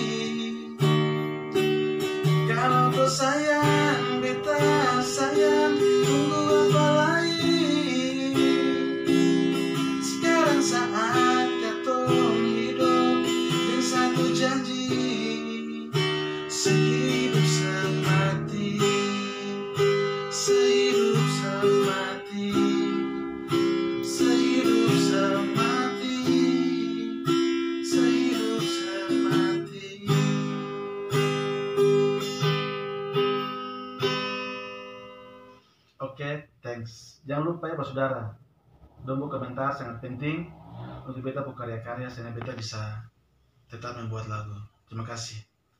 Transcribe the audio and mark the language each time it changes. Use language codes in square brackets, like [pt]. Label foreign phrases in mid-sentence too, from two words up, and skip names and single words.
[abs] Kalau kau sayang beta sayang, tunggu apa lagi? Sekarang saat katong hidup dan satu janji, sehidup semati, sehidup semati, sehidup semati, sehidup semati. [en] Oke, thanks. [abs] Jangan lupa ya saudara, dong komentar sangat penting untuk beta buat karya-karya sehingga beta bisa tetap membuat lagu. Terima kasih.